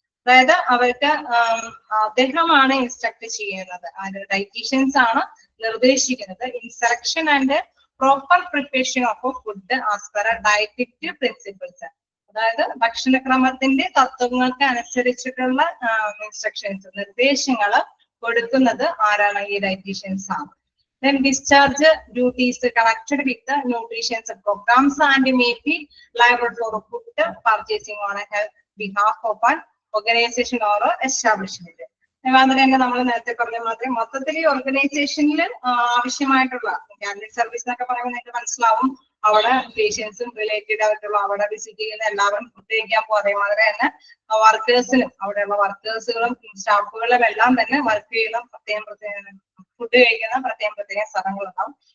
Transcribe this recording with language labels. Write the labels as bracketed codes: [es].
[ml] അതായത് അവർക്ക് അദ്ദേഹമാണ് ഇൻസ്ട്രക്ട് ചെയ്യുന്നത്, ഡയറ്റീഷ്യൻസ് ആണ് നിർദ്ദേശിക്കുന്നത് [en] In selection and proper preparation of food as per dietetic principles. [ml] അതായത് ഭക്ഷണക്രമത്തിന്റെ തത്വങ്ങൾക്ക് അനുസരിച്ചിട്ടുള്ള ഇൻസ്ട്രക്ഷൻസ്, നിർദ്ദേശങ്ങൾ കൊടുക്കുന്നത് ആരാണ്? ഈ ഡയറ്റീഷ്യൻസ് ആണ്. [en] Then discharge duties connected with the nutrition programs and may be liable for food purchasing on a health behalf of an organization or establishment. [ml] അതുപോലെ തന്നെ നമ്മൾ നേരത്തെ പറഞ്ഞ മാതിരി മൊത്തത്തിൽ ഈ ഓർഗനൈസേഷനിൽ ആവശ്യമായിട്ടുള്ള ക്യാൻറ്റീൻ സർവീസ് എന്നൊക്കെ പറയുമ്പോൾ നിങ്ങൾക്ക് മനസ്സിലാവും, അവിടെ പേഷ്യൻസും റിലേറ്റഡ് ആയിട്ടുള്ള അവിടെ വിസിറ്റ് ചെയ്യുന്ന എല്ലാവരും ഫുഡ് കഴിക്കാൻ പോകും. അതേമാതിരി തന്നെ വർക്കേഴ്സിനും അവിടെയുള്ള വർക്കേഴ്സുകളും സ്റ്റാഫുകളും എല്ലാം തന്നെ വർക്ക് ചെയ്യുന്ന പ്രത്യേകം ഫുഡ് കഴിക്കുന്ന പ്രത്യേകം സ്ഥലങ്ങളുണ്ടാവും.